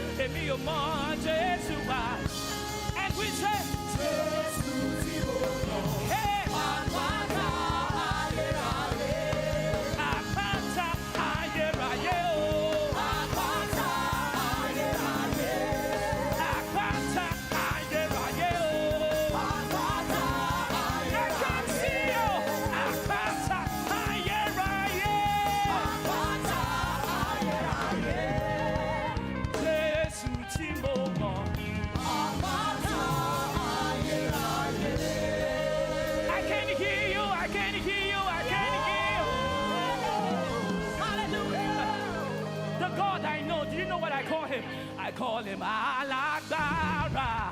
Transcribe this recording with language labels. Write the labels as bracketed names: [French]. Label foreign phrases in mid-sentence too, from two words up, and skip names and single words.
[Yoruba] mi ò mọ Jésù wá. [English] And we say, [Yoruba] hey, àpáta ayérayé o. Àpáta ayérayé o. [English] I can see you. [Yoruba] Àpáta ayérayé. Jésù tí mo mọ̀. [English] I can hear you, I can hear you, I can hear you. Hallelujah. The God I know, do you know what I call him? I call him Alagbara.